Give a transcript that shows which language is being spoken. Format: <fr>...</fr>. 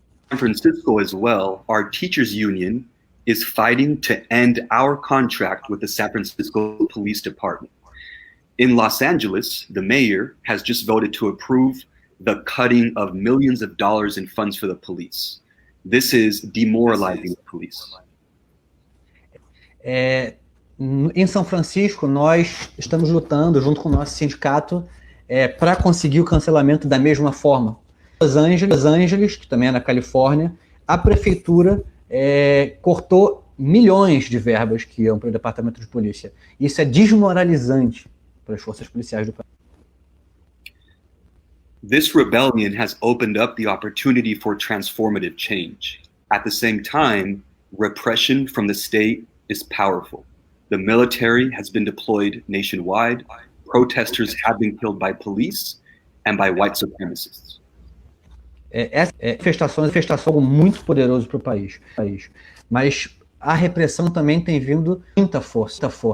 <en>San Francisco as well, our teachers union is fighting to end our contract with the San Francisco Police Department. In Los Angeles, the mayor has just voted to approve the cutting of millions of dollars in funds for the police. This is demoralizing the police.</en> <pt>Em São Francisco, nós estamos lutando junto com o nosso sindicato para conseguir o cancelamento da mesma forma. Los Angeles, que também é na Califórnia, a prefeitura cortou milhões de verbas que iam para o departamento de polícia. Isso é desmoralizante para as forças policiais do país.</pt> <en>This rebellion has opened up the opportunity for transformative change. At the same time, repression from the state is powerful. The military has been deployed nationwide. Protesters have been killed by police and by white supremacists.</en> <pt>Essa manifestação é algo muito poderoso para o país. Mas a repressão também tem vindo muita força.</pt>